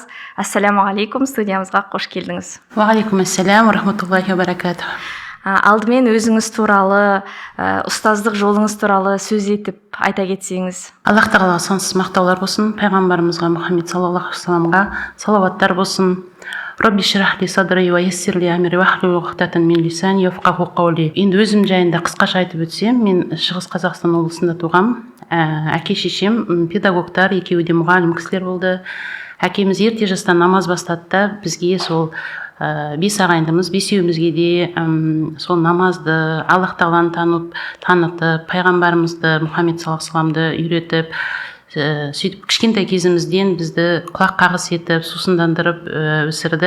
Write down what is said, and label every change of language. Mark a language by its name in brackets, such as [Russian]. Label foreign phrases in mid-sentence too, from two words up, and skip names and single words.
[Kazakh] Ассалаумағалейкум, студиямызға қош келдіңіз. [Arabic] وعليكم السلام ورحمة الله وبركاته. [Kazakh] Алдымен өзіңіз туралы, ұстаздық жолыңыз туралы сөз етіп айта кетсеңіз. Аллах тағалаға сансыз мақтаулар болсын, пайғамбарымызға Мұхаммед [Arabic] صلى الله عليه وسلم [Kazakh] салауаттар болсын. [Arabic] رب اشرح لي صدري ويسر لي أمري واحلل عقدة من لساني يفقهوا قولي. [Kazakh] Енді өзім жайында қысқаша айтып өтсем, мен Шығыс Қазақстан облысында туғам. Әке шешем педагогтар, екеуі де мұғалім кісілер болды. Әкеміз ерте жастан намаз бастады да бізге сол бес ағайындымыз, бесеуімізге де сол намазды, Аллах тағаланы танытып, пайғамбарымызды Мұхаммед [Arabic] صلى الله عليه وسلم [Kazakh] үйретіп, сөйтіп кішкентай кезімізден бізді құлақ қағыс етіп сусындандырып өсірді.